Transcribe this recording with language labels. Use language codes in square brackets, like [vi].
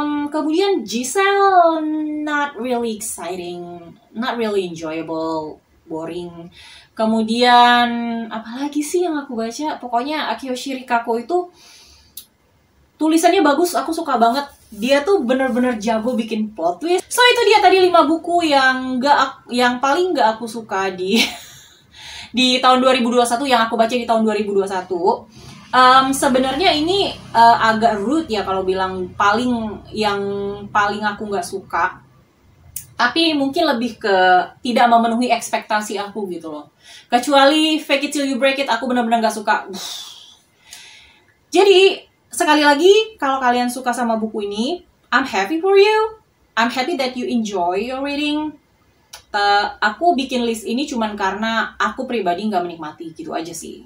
[en] Kemudian Giselle, not really exciting, not really enjoyable, boring. [id] Kemudian apalagi sih yang aku baca? Pokoknya Akiyoshi Rikako itu tulisannya bagus, aku suka banget. Dia tuh bener-bener jago bikin plot twist. So itu dia tadi 5 buku yang paling gak aku suka di tahun 2021, yang aku baca di tahun 2021. Sebenarnya ini agak rude ya kalau bilang yang paling aku nggak suka. Tapi mungkin lebih ke tidak memenuhi ekspektasi aku gitu loh. Kecuali Fake It Till You Break It, aku bener-bener gak suka. Jadi sekali lagi, kalau kalian suka sama buku ini, [en] I'm happy for you. I'm happy that you enjoy your reading. [id] Aku bikin list ini cuman karena aku pribadi nggak menikmati gitu aja sih.